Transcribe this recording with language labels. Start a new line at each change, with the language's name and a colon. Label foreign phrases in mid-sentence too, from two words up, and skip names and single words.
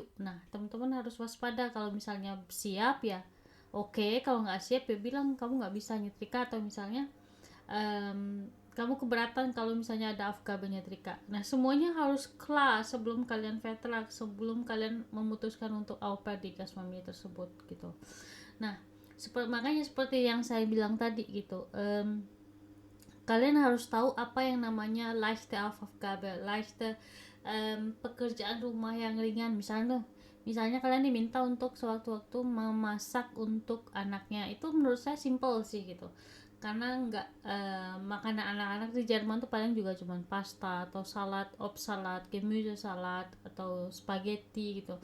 Indonesian: Nah, teman-teman harus waspada. Kalau misalnya siap ya oke, kalau nggak siap ya bilang kamu nggak bisa nyetrika, atau misalnya kamu keberatan kalau misalnya ada Aufgabe nyetrika. Nah, semuanya harus kelas sebelum kalian vertrag, sebelum kalian memutuskan untuk au pair di Gasfamilie tersebut gitu. Nah, makanya seperti yang saya bilang tadi gitu, kalian harus tahu apa yang namanya
German: leichte Aufgabe, leichte
Indonesian: pekerjaan rumah yang ringan. Misalnya kalian diminta untuk sewaktu-waktu memasak untuk anaknya, itu menurut saya simple sih gitu, karena makanan anak-anak di Jerman tuh paling juga cuman pasta atau salad, salad,
German: gemüse salad
Indonesian: atau spaghetti gitu.